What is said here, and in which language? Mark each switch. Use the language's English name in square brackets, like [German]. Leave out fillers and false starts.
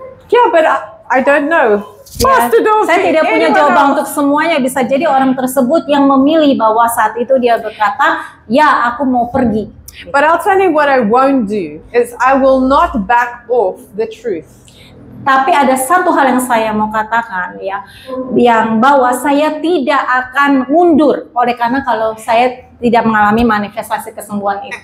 [English] Yeah, but I don't know. [Indonesian] Ya, saya tidak punya jawaban untuk semuanya. Bisa jadi orang tersebut yang memilih bahwa saat itu dia berkata, ya aku mau pergi. [English] But I'll tell you what I won't do is I will not back off the truth. [Indonesian] Tapi ada satu hal yang saya mau katakan ya, yang bahwa saya tidak akan mundur oleh karena kalau saya tidak mengalami manifestasi kesembuhan itu.